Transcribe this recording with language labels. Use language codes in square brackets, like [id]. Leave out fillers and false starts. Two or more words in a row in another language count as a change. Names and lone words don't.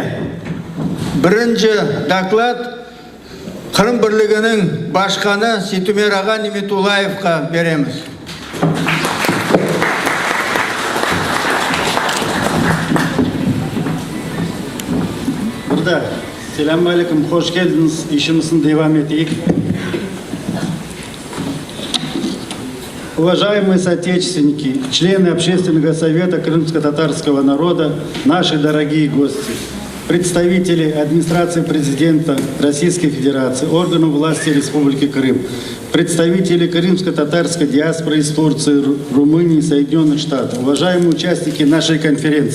[crh] Birinci doklad Kırım Birliği'nin başkanı Setumer Ağa Nimetulayev'a veremiz. Burada. [ar] Selamun Aleyküm, [crh] hoş geldiniz. İşimizin devam edeyik. [ru] Уважаемые соотечественники, члены Общественного совета крымско-татарского народа, наши дорогие гости, представители администрации президента Российской Федерации, органов власти Республики Крым, представители крымско-татарской диаспоры из Турции, Румынии и Соединенных Штатов, уважаемые участники нашей конференции.